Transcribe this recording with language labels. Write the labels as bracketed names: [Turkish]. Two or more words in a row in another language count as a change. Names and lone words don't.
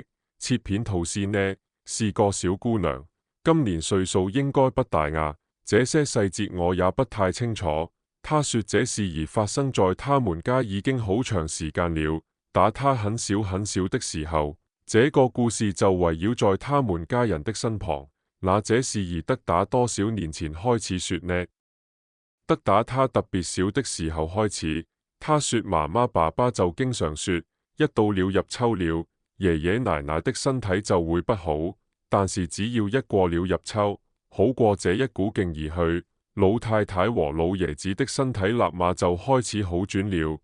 [Chinese] 切片吐司呢，是個小姑娘，今年歲數應該不大這些細節我也不太清楚。他說這事宜發生在他們家已經好長時間了，打他很小很小的時候。這個故事就圍繞在他們家人的身旁。那這事宜得打多少年前開始說呢？得打他特別小的時候開始。他說媽媽爸爸就經常說，一到了入秋了，爺爺奶奶的身體就會不好，但是只要一過了入秋，好過這一股勁而去，老太太和老爺子的身體立馬就開始好轉了。